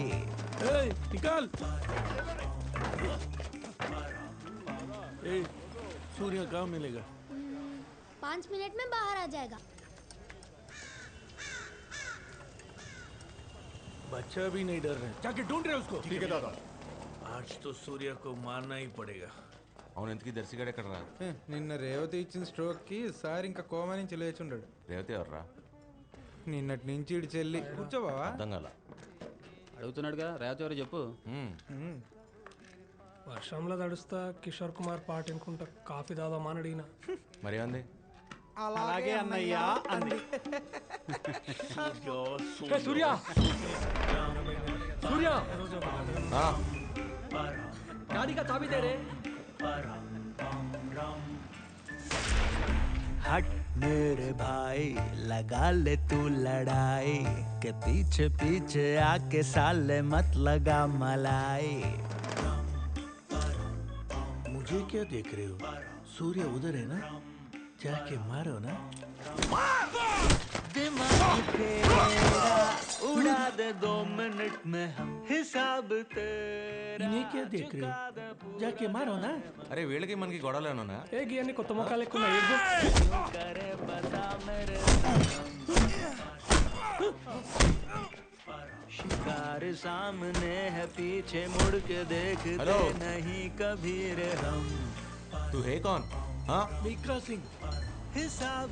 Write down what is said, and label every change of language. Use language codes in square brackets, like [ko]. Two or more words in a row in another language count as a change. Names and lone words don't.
[hi] निकाल। सूर्य कहाँ मिलेगा? 5 मिनट में बाहर आ जाएगा। बच्चा भी नहीं डर रहे, जाके ढूंढ रहे उसको। ठीक है दादा। आज तो सूर्य को मारना ही पड़ेगा। [te] అవును ఎందుకు దర్శిగాడు ఎక్కడ రా? నిన్న రేవతి ఇచ్చిన స్ట్రోక్కి సార్ ఇంకా కోమా నుంచి లేచుండాడు. రేవతి ఎవర్రా? నిన్నటి నుంచి ఇటు చెల్లి. కూర్చోబావా? అర్థం కాల. అడుగుతున్నాడుగా రేవతి ఎవరు చెప్పు. వర్షంలో తడుస్తా కిషోర్ కుమార్ పాట వినుకుంటా కాఫీ తాదామా అని అడిగిన. మరి అంది అలాగే అన్నయ్యా అంది. [hi] సూర్య సూర్య गाड़ी का चाबी दे रे। हट मेरे भाई लगा ले तू लड़ाई के पीछे पीछे आके साले मत लगा मलाई। मुझे क्या देख रहे हो? सूर्य उधर है ना, जाके मारो ना। दिमाग तेरा उड़ा दे 2 मिनट में हम हिसाब तेरा इन्हें क्या देख रहे हो? जाके मारो ना। [te] అరే వీళ్ళకి మనకి గొడవలు ఏమన్నా? ఏ గీ కొత్త మొక్కలు ఎక్కువ ఏదో [hi] क्यों करे बता मेरे शिकार सामने है पीछे मुड़ के देखते हेलो। नहीं कभी रे हम तू है कौन? हाँ मिल्खा सिंह हिसाब